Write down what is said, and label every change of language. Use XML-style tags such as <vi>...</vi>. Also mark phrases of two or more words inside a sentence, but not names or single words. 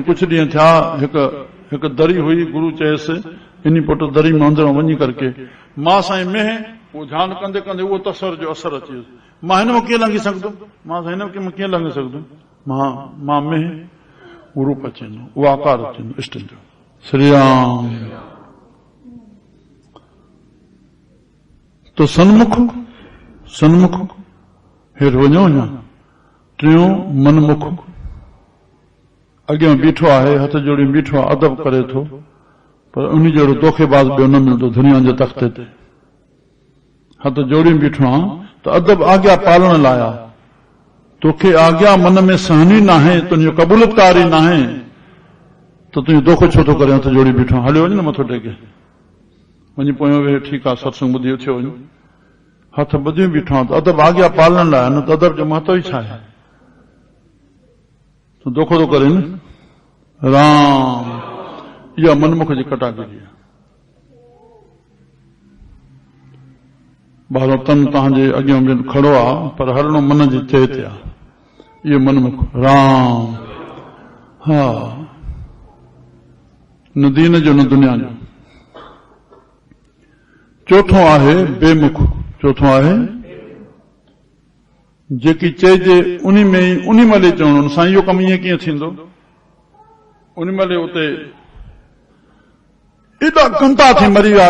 <sd>कुझु ॾींहं थिया, हिकु दरी हुई, गुरु चयसि इन पुट दरी में अंदरि वञी करके मां साईं मेंह, उहो ध्यानु कंदे कंदे उहो तस्वर जो असर अची वियो। मां हिन में कीअं लंघी सघंदुमि, मां हिन में कीअं लंघी सघंदुमि, मां मेंह उहो रूप अची वेंदो, उहो आकार अची वेंदो इष्ट जो। श्री राम। तो सन्मुख हेठि वञो अञा। टियों मनमुख, अॻियां बीठो आहे, हथ जोड़ी बीठो आहे, अदब करे थो, पर उन जहिड़ो धोखेबाज़ ॿियो न मिलंदो दुनिया जे तख़्ते ते। हथ जोड़ी बीठो आहे त अदब आज्ञा पालण लाइ आहे। तोखे आज्ञा मन में सहनी न आहे, तुंहिंजो क़बूलतकारी न आहे, त तुंहिंजो धोखो छो थो करे? हथ जोड़ी बीठो, हलियो वञ न मथो टेके, वञी पोयां वेह, ठीकु आहे सत्संग ॿुधी थियो वञ, हथ ॿुधी बीठो आहे त अदब आज्ञा पालण लाइ, न त अदब जो महत्व ई छा आहे? तो धोखो थो करे न। राम इहा मनमुख जी कटागिरी आहे। ॿाहिरो तन तव्हांजे अॻियां खड़ो आहे, पर हलणो मन जी चए ते आहे, इहो मनमुख। राम हा, न दीन जो न दुनिया जो। चोथों आहे बेमुख। चोथों आहे जेकी चइजे उन में ई उन महिल चवणो, साईं इहो कमु ईअं कीअं थींदो, उन महिल उते एॾा गंदा थी मरी विया।</sd>